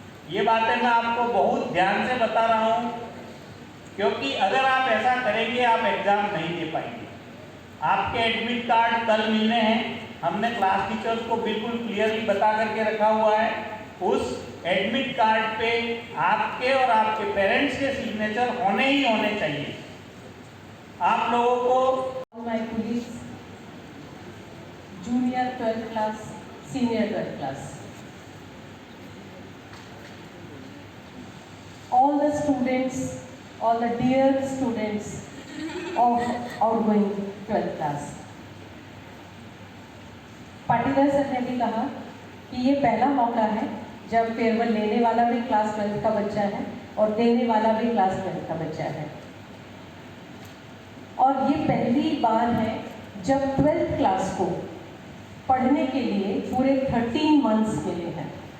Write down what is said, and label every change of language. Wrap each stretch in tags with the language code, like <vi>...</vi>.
<hi>ये बातें मैं आपको बहुत ध्यान से बता रहा हूं क्योंकि अगर आप ऐसा करेंगे आप एग्जाम नहीं दे पाएंगे। आपके एडमिट कार्ड कल मिलने हैं, हमने क्लास टीचर्स को बिल्कुल क्लियरली बता करके रखा हुआ है। उस एडमिट कार्ड पे आपके और आपके पेरेंट्स के सिग्नेचर होने ही होने चाहिए। आप लोगों को</hi> <en>माय colleagues, junior 12th class, senior 12th class, all the students, all the dear students of outgoing 12th class.</en> <hi>Patidar sir ने भी कहा कि ये पहला मौका है जब फेयरवेल लेने वाला भी क्लास 12th का बच्चा है और देने वाला भी क्लास 12th का बच्चा है। और ये पहली बार है जब 12th क्लास को पढ़ने के लिए पूरे 13 मंथ्स मिले हैं।</hi>